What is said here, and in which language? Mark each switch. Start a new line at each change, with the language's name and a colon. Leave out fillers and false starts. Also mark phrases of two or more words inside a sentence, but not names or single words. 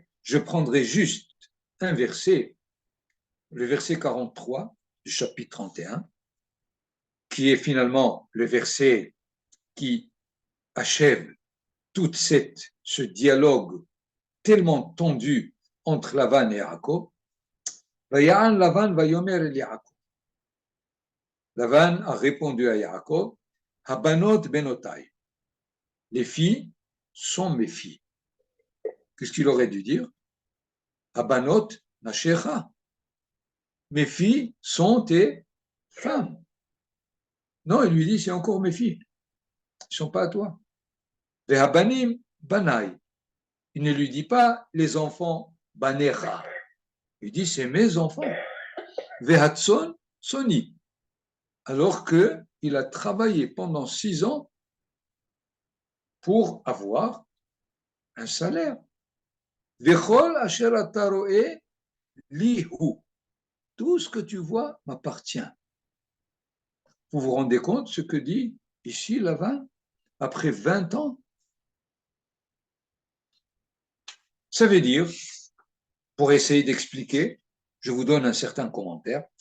French: Je prendrai juste un verset, le verset 43 du chapitre 31, qui est finalement le verset qui achève tout ce dialogue tellement tendu entre Lavan et Yaakov.
Hebrew: ויען לבן ויאמר אל יעקב.
French: Lavan a répondu à Yaakov,
Hebrew: הבנות בנותי.
French: Les filles sont mes filles. Qu'est-ce qu'il aurait dû dire?
Hebrew: הבנות נשיך.
French: Mes filles sont tes femmes. Non, il lui dit, c'est encore mes filles. Ils ne sont pas à toi.
Hebrew: והבנים בני.
French: Il ne lui dit pas les enfants banecha. Il dit, c'est mes enfants.
Hebrew: והצאן צאני.
French: Alors qu'il a travaillé pendant 6 ans pour avoir un salaire.
Hebrew: וכל אשר אתה ראה לי הוא.
French: Tout ce que tu vois m'appartient. Vous vous rendez compte ce que dit ici Lavan après 20 ans? Ça veut dire, pour essayer d'expliquer, je vous donne un certain commentaire.